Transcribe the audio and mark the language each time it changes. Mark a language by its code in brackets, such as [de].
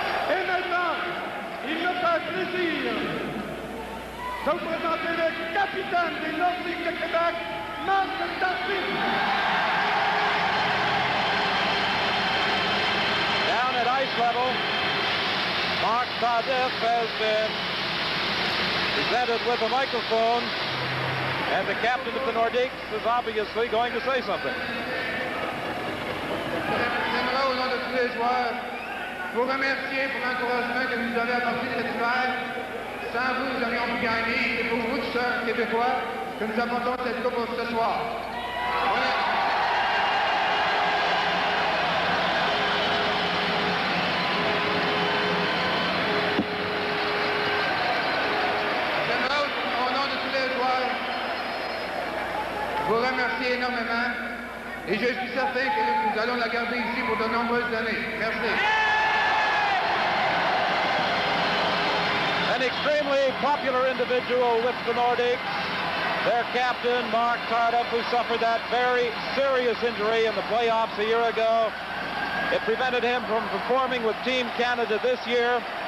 [fr] Et maintenant, il me fait plaisir de vous présenter le capitaine des Nordiques de Québec, Marc Tardif. [en] Down at ice level, Marc Tardif has been presented with a microphone, and the captain of the Nordiques is obviously going to say something. [fr] J'aimerais, au nom de tous les joueurs, vous remercier pour l'encouragement que vous nous avez apporté cet hiver. Sans vous, nous aurions pu gagner. C'est pour vous, tous Québécois, que nous apportons cette coupe ce soir. J'aimerais, au nom de tous les joueurs, vous remercier énormément. Et je suis certain que nous allons la garder ici pour de nombreuses années. Merci. [en] An extremely popular individual with the Nordiques, their captain, Marc Tardif, who suffered that very serious injury in the playoffs a year ago. It prevented him from performing with Team Canada this year.